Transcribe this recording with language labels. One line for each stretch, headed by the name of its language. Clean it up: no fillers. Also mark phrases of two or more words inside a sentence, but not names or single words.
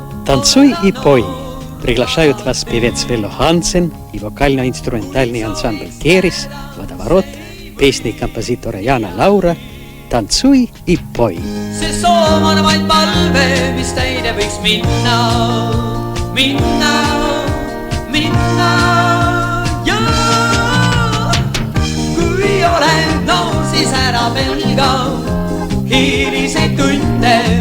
Russian: Танцуй и пой. Приглашают вас певец Вело Хансен и вокально-инструментальный ансамбль Керис, Водоворот, песни композитора Jana Laura. Танцуй и poi.
Estonian: See soov on vaid palve, mis täide võiks minna, minna, minna. Ja kui olen noor, siis ära pelga hiliseid tunde.